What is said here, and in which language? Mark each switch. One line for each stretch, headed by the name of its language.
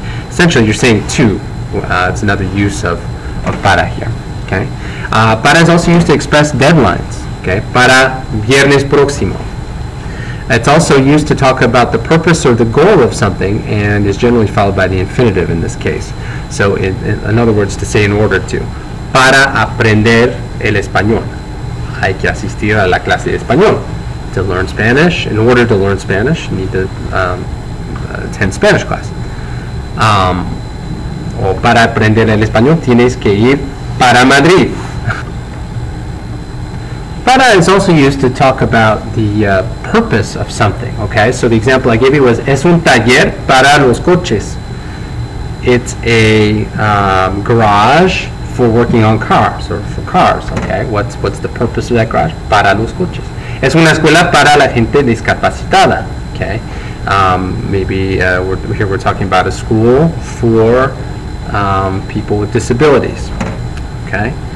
English: Essentially, you're saying to. It's another use of para here. Okay, para is also used to express deadlines. Okay,
Spanish: para viernes próximo.
English: It's also used to talk about the purpose or the goal of something, and is generally followed by the infinitive in this case. So, in other words, to say in order to.
Spanish: Para aprender el español. Hay que asistir a la clase de español.
English: To learn Spanish, in order to learn Spanish, you need to attend Spanish class.
Spanish: O para aprender el español, tienes que ir para Madrid.
English: Para is also used to talk about the purpose of something. Okay, so the example I gave you was
Spanish: es un taller para los coches.
English: It's a garage for working on cars, or for cars. Okay, what's the purpose of that garage?
Spanish: Para los coches. Es una escuela para la gente discapacitada.
English: Okay, maybe here we're talking about a school for people with disabilities. Okay.